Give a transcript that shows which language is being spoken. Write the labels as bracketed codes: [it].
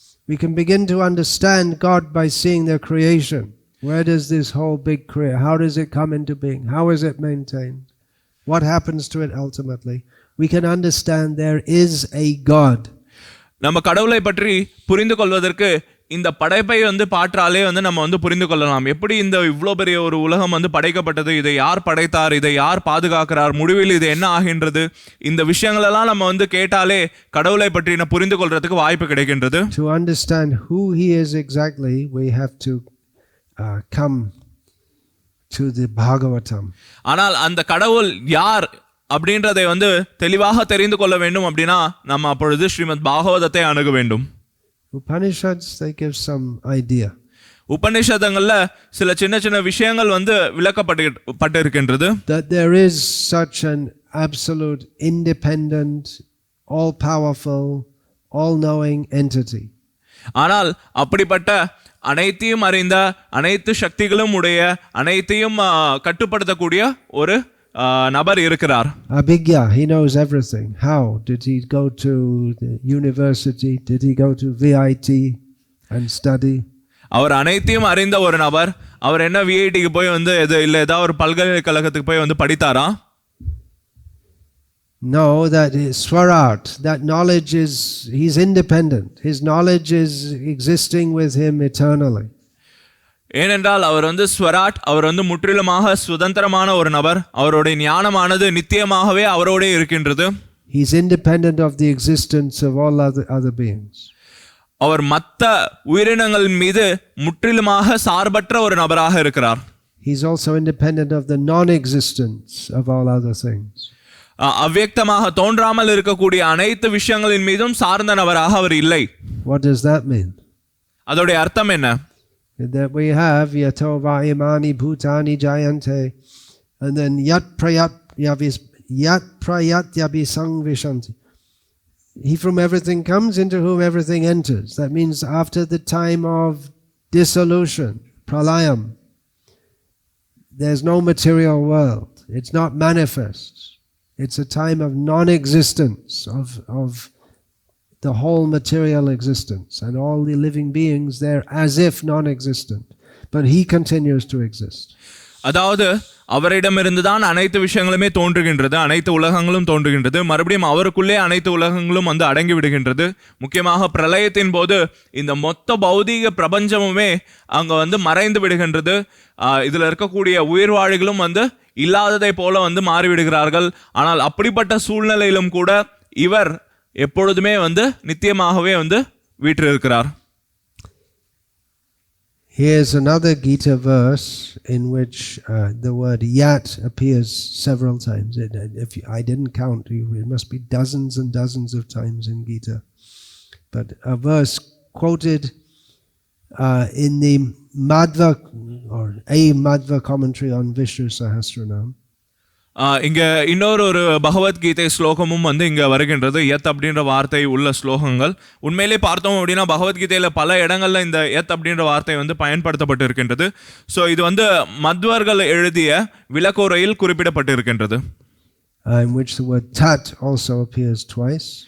[en] We can begin to understand God by seeing their creation. Where does this whole big create? How does it come into being? How is it maintained? What happens to it ultimately? We can understand there is a God. [ta] நம்ம கடவுளை பற்றி புரிந்து கொள்வதற்கு இந்த படைப்பை வந்து பாற்றாலே வந்து நம்ம வந்து புரிந்து கொள்ளலாம். எப்படி இந்த இவ்வளோ பெரிய ஒரு உலகம் வந்து படைக்கப்பட்டது, இதை யார் படைத்தார், இதை யார் பாதுகாக்கிறார், முடிவில் இது என்ன ஆகின்றது, இந்த விஷயங்களெல்லாம் நம்ம வந்து கேட்டாலே கடவுளை பற்றி புரிந்து கொள்றதுக்கு வாய்ப்பு கிடைக்கின்றது. [en] To understand who he is exactly, we have to come to the Bhagavatam. [ta] ஆனால் அந்த கடவுள் யார் அப்படின்றதை வந்து தெளிவாக தெரிந்து கொள்ள வேண்டும் அப்படின்னா நம்ம அப்பொழுது ஸ்ரீமத் பாகவதத்தை அணுக வேண்டும். [en] Upanishads, they give some idea. [ta] உபநிஷதங்கள்ல சில சின்ன சின்ன விஷயங்கள் வந்து விளக்கப்பட்டிருக்கின்றது. [en] That there is such an absolute, independent, all-powerful, all-knowing entity. [ta] ஆனால் அப்படிப்பட்ட அனைத்தையும் அறிந்த, அனைத்து சக்திகளும் உடைய, அனைத்தையும் கட்டுப்படுத்தக்கூடிய ஒரு நபர் இருக்கிறார். [en] Abhigya, he knows everything. How did he go to the university? Did he go to VIT and study? [ta] அவர் அனைத்தையும் அறிந்த ஒரு நபர். அவர் என்ன விஐடிக்கு போய் வந்து ஏதாவது ஒரு பல்கலைக்கழகத்துக்கு போய் வந்து படித்தாரா? [en] No, that is Swarat. That knowledge is, he's independent. His knowledge is existing with him eternally. [ta] ஏனென்றால் அவர் வந்து ஸ்வராட், அவர் வந்து முற்றிலுமாக சுதந்திரமான ஒரு நபர். அவருடைய ஞானமானது நித்தியமாகவே அவரோடே இருக்கின்றது. [en] He's independent of the existence of all other beings. [ta] அவர் மற்ற உயிரினங்கள் மீது முற்றிலுமாக சார்பற்ற ஒரு நபராக இருக்கிறார். [en] He's also independent of the non-existence of all other things. [ta] அவ்யக்தமாக தோன்றாமல் இருக்கக்கூடிய அனைத்து விஷயங்களின் மீதும் சார்ந்த நபராக அவர் இல்லை. [en] What does that mean? [ta] அதோடைய அர்த்தம் என்ன? [en] That we have [sa] yato va imani bhutani jayante, [en] and then [sa] yat prayat yabhisang vishanti. [en] He from everything comes, into whom everything enters. That means after the time of dissolution, pralayam, there's no material world. It's not manifest. It's a time of non-existence of the whole material existence, and all the living beings there as if non-existent, but he continues to exist. [ta] அதாவது அவரிடமிருந்து தான் அனைத்து விஷயங்களுமே தோன்றுகின்றது, அனைத்து உலகங்களும் தோன்றுகின்றது, மறுபடியும் அவருக்குள்ளே அனைத்து உலகங்களும் வந்து அடங்கி விடுகின்றது. முக்கியமாக பிரளயத்தின் போது இந்த மொத்த பௌதீக பிரபஞ்சமுமே அங்க வந்து மறைந்து விடுகின்றது. இதுல இருக்கக்கூடிய உயிர் வாழிகளும் வந்து இல்லாததை போல வந்து மாறிவிடுகிறார்கள். ஆனால் அப்படிப்பட்ட சூழ்நிலையிலும் கூட இவர் எப்பொழுதுமே வந்து நித்தியமாகவே வந்து வீற்றிருக்கிறார். [en] Here's another Gita verse in which the word yat appears several times. I didn't count, it must be dozens and dozens of times in Gita. But a verse quoted in the Madhva, or a Madhva commentary on Vishnu Sahasranama. [ta] இங்க இன்னொரு பகவத்கீதை ஸ்லோகமும் வந்து இங்க வருகின்றது. யத் அப்படின்ற வார்த்தை உள்ள ஸ்லோகங்கள் உண்மையிலே பார்த்தோம் அப்படின்னா பகவத்கீதையில பல இடங்கள்ல இந்த யத் அப்படின்ற வார்த்தை வந்து பயன்படுத்தப்பட்டு இருக்கின்றது. ஸோ இது வந்து மத்வர்கள் எழுதிய விளக்குரையில் குறிப்பிடப்பட்டு இருக்கின்றது. [en] In which the word tat also appears twice.